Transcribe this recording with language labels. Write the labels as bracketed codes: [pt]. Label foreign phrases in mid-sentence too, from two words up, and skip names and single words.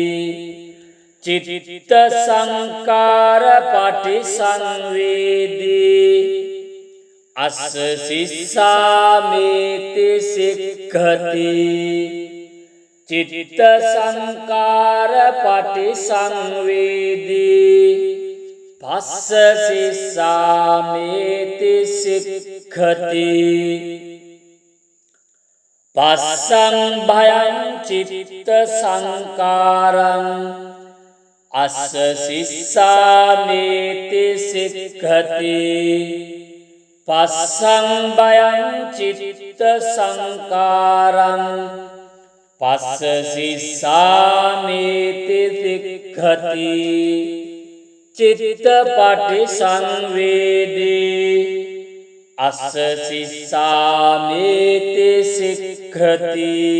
[pi] චිත්ත සංකාර පටි සංවේදී අස්ස සිස්සාමීති සික්ඛති චිත්ත සංකාර පටි සංවේදී පස්ස සිස්සාමීති සික්ඛති පස්සං භයං චිත්ත සංකාරං අස්ස සිස්සාමීති සික්ඛති පස්සං භයං චිත්ත සංකාරං පස්ස සිස්සාමීති සික්ඛති චිත්තපටි සංවේදී අස්ස සිස්සාමීති සික්ඛති